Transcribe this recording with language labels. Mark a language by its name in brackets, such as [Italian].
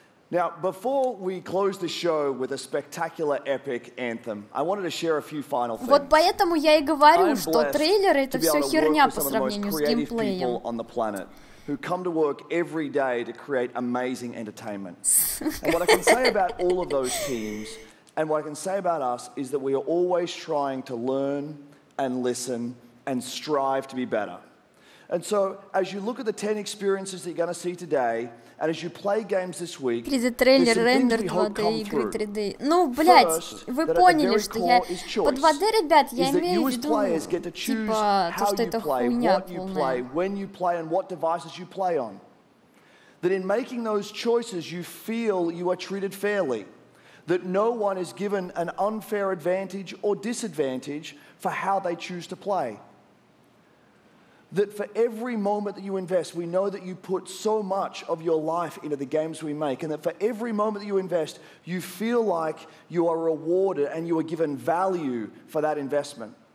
[English] Now, before we close the show with a spectacular epic anthem, I wanted to share a few final things. [Russian] Вот поэтому я и говорю, что трейлеры это все херня по сравнению с геймплеем. [English] Who come to work every day to create amazing entertainment. And what I can say about all of those teams, and what I can say about us, is that we are always trying to learn and listen and strive to be better. And so, as you look at the 10 experiences that you're going to see today, and as you play games this week, [Russian] 3D-трейлер, рендер 2D, игры 3D. Ну, блядь, вы поняли, что я... Под 2D, ребят, я имею в виду, типа, то, что это хуйня полная. [English] That in making those choices, you feel you are treated fairly. That no one is given an unfair advantage or disadvantage for how they choose to play. That for every moment that you invest, we know that you put so much of your life into the games we make, and that for every moment that you invest, you feel like you are rewarded and you are given value for that investment.